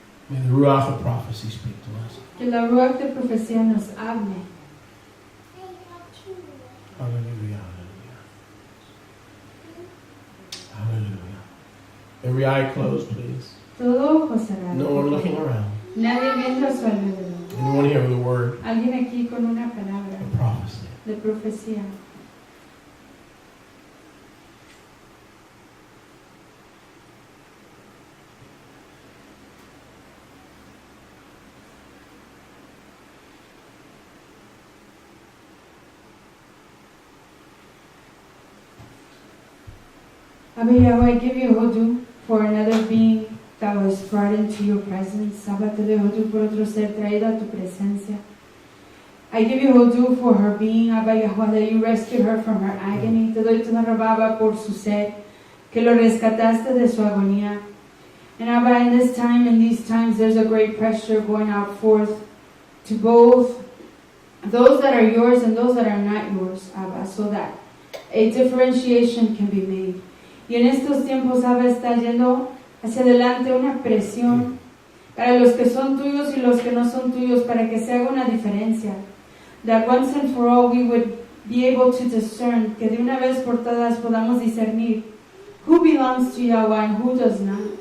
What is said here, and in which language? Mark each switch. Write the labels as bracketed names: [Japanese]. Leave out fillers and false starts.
[English] May the Ruach of prophecy speak to us. [Spanish] Que la ruach de profecía nos hable. [English] Hallelujah, hallelujah. Hallelujah. Every eye closed, please. [Spanish] Todo ojo cerrado. [English] No one looking around. [Spanish] Nadie viendo a su alrededor. [English] Anyone here with a word [Spanish] Alguien aquí con una palabra [English] of prophecy? [Spanish] de profecía. [English] Abba Yahweh, I give you Hodu for another being that was brought into your presence. [Spanish] Abba, te doy hodú por otro ser traído a tu presencia. [English] I give you hodú for her being, Abba Yahuwah, that you rescued her from her agony. [Spanish] Te doy toda rababa por su sed, que lo rescataste de su agonía. [English] And Abba, in this time, in these times, there's a great pressure going out forth to both those that are yours and those that are not yours, Abba, so that a differentiation can be made. [Spanish] Y en estos tiempos, Abba, está yendo hacia adelante una presión para los que son tuyos y los que no son tuyos, para que se haga una diferencia. [English] That once and for all we would be able to discern, [Spanish] que de una vez por todas podamos discernir [English] who belongs to Yahweh and who does not.